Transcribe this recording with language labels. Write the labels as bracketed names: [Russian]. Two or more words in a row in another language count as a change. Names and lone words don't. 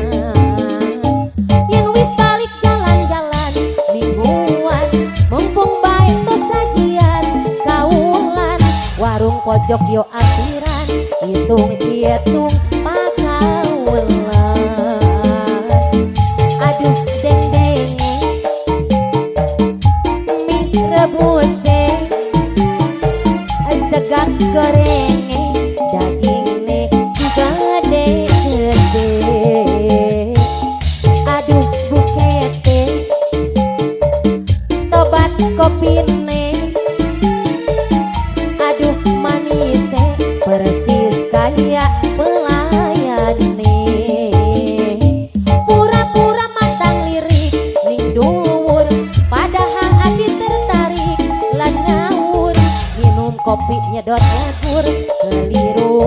[Javanese] Yen wis balik jalan-jalan mingguan, mumpung bae tos sajian kaulan, warung pojok yo ampiran, hitung-hitung pakaulan. Aduh deng-denge mie rebuse segap gorenge dagingne juga gede-gede. Aduh bukete tobat kopirne aduh manise [Indonesian] persis kayak pelayan nih pura-pura matang [Javanese] lirik ning dhuwur padahal ati tertarik lan ngawur minum kopi nyedot nyagur keliru